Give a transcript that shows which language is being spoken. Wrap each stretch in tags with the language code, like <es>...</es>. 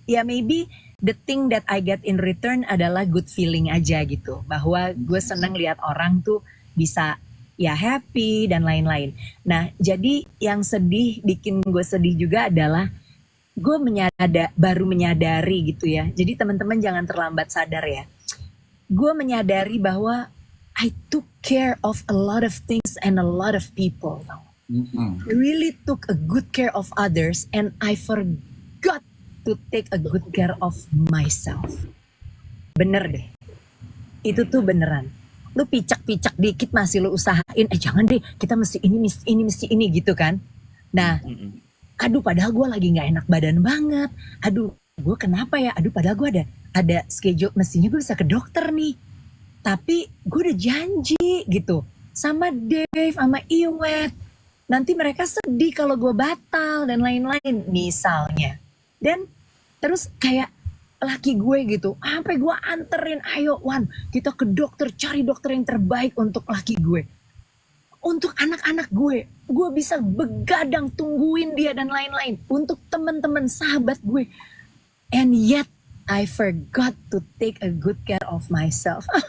<id>Ya</id> <en>maybe the thing that I get in return</en> <id>adalah</id> <en>good feeling</en> <id>aja gitu. Bahwa gue seneng lihat orang tuh bisa ya happy dan lain-lain. Nah jadi yang bikin gue sedih juga adalah gue baru menyadari gitu ya. Jadi teman-teman jangan terlambat sadar ya. Gue menyadari bahwa</id> <en>I took care of a lot of things and a lot of people. Mm-mm. I really took a good care of others and I forgot to take a good care of myself.</en> <id>Bener deh. Itu tuh beneran. Lu picak-picak dikit masih lu usahain, jangan deh, kita mesti ini gitu kan. Nah, Mm-mm. aduh padahal gue lagi gak enak badan banget. Aduh, gue kenapa ya? Aduh padahal gue ada schedule, mestinya gue bisa ke dokter nih. Tapi gue udah janji gitu sama Dave, sama Iwet. Nanti mereka sedih kalau gue batal dan lain-lain misalnya. Dan terus kayak laki gue gitu, sampai gue anterin, ayo Wan, kita ke dokter, cari dokter yang terbaik untuk laki gue. Untuk anak-anak gue bisa begadang tungguin dia dan lain-lain. Untuk teman-teman sahabat gue.</id> <en>And yet, I forgot to take a good care of myself.</en>